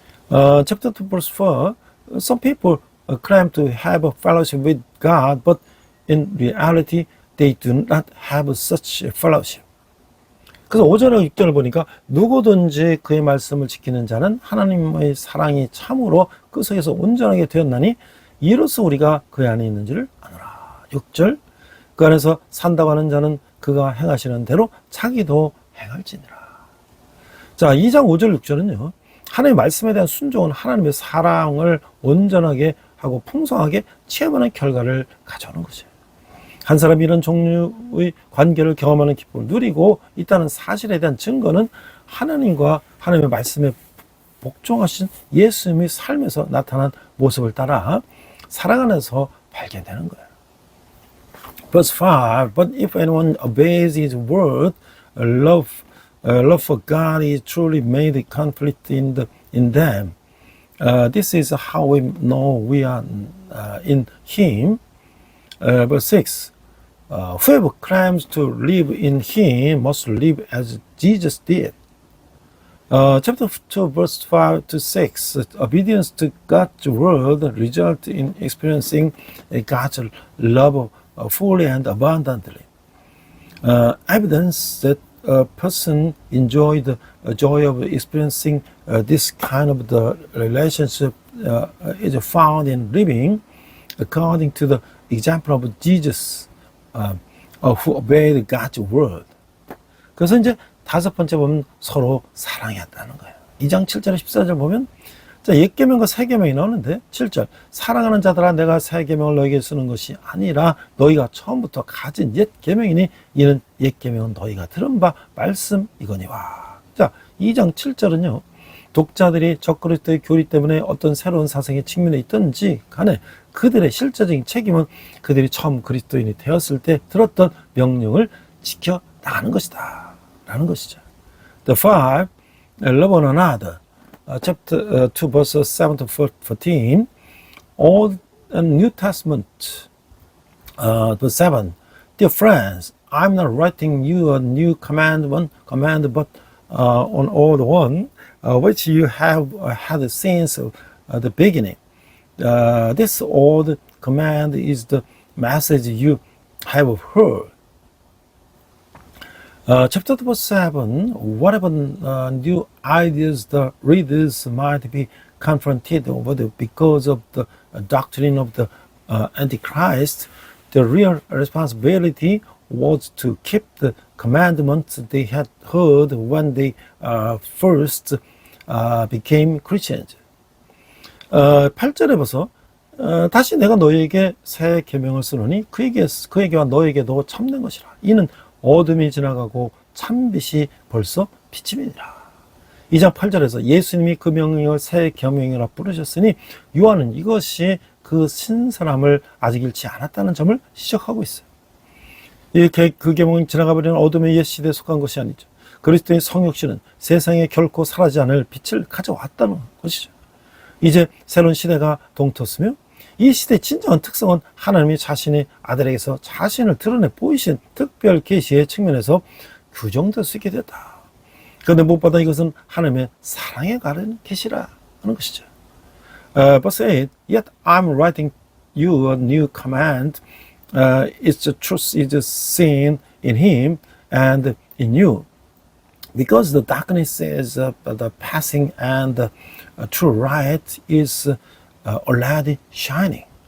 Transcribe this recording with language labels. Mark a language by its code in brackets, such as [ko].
[en] Chapter 2, verse 4, some people claim to have a fellowship with God, but in reality, they do not have such a fellowship. [ko] 그래서 5절과 6절을 보니까 누구든지 그의 말씀을 지키는 자는 하나님의 사랑이 참으로 그 속에서 온전하게 되었나니 이로써 우리가 그 안에 있는지를 아노라. 6절, 그 안에서 산다고 하는 자는 그가 행하시는 대로 자기도 행할지니라. 자, 2장 5절 6절은요. 하나님의 말씀에 대한 순종은 하나님의 사랑을 온전하게 하고 풍성하게 체험하는 결과를 가져오는 것이에요. 한 사람이 이런 종류의 관계를 경험하는 기쁨을 누리고 있다는 사실에 대한 증거는 하나님과 하나님의 말씀에 복종하신 예수님의 삶에서 나타난 모습을 따라 사랑 안에서 발견되는 거예요. [en] Verse 5, but if anyone obeys his word, love for God is truly made complete in them. This is how we know we are in him. Verse 6, whoever claims to live in him must live as Jesus did. Chapter 2, verse 5 to 6, obedience to God's word results in experiencing God's love fully and abundantly. Evidence that a person enjoyed the joy of experiencing this kind of the relationship is found in living according to the example of Jesus who obeyed God's word. [ko] 그래서 이제 다섯 번째 보면 서로 사랑했다는 거예요. 2장 7절 14절 보면 자, 옛 계명과 새 계명이 나오는데 7절 사랑하는 자들아 내가 새 계명을 너에게 쓰는 것이 아니라 너희가 처음부터 가진 옛 계명이니 이는 옛 계명은 너희가 들은 바 말씀이거니와. 자, 2장 7절은요. 독자들이 적그리스도의 교리 때문에 어떤 새로운 사상의 측면에 있든지 간에 그들의 실제적인 책임은 그들이 처음 그리스도인이 되었을 때 들었던 명령을 지켜 나가는 것이다 라는 것이죠. [en] The five, love one another. Chapter 2, verses 7 to 14, Old and New Testament, verse 7. Dear friends, I'm not writing you a new command, but on old one, which you have had since the beginning. This old command is the message you have heard. Chapter 2, verse 7, whatever new ideas the readers might be confronted with because of the doctrine of the Antichrist, the real responsibility was to keep the commandments they had heard when they first became Christians. [ko] 8절에 봐서 다시 내가 너희에게 새 계명을 쓰노니 그에게와 너에게도 참된 것이라. 이는 어둠이 지나가고 참빛이 벌써 비침이니라. 2장 8절에서 예수님이 그 명령을 새 계명이라 부르셨으니 요한은 이것이 그 신사람을 아직 잃지 않았다는 점을 지적하고 있어요. 그 계명은 지나가버리는 어둠의 옛 시대에 속한 것이 아니죠. 그리스도의 성육신은 세상에 결코 사라지지 않을 빛을 가져왔다는 것이죠. 이제 새로운 시대가 동터스며 이 시대의 진정한 특성은 하나님이 자신의 아들에게서 자신을 드러내 보이신 특별 계시의 측면에서 규정될 수 있게 됐다. 그런데 무엇보다 이것은 하나님의 사랑에 가른 계시라 하는 것이죠. [en] Verse 8, Yet I'm writing you a new command. Its truth is seen in him and in you. Because the darkness is the passing and the true light is already shining.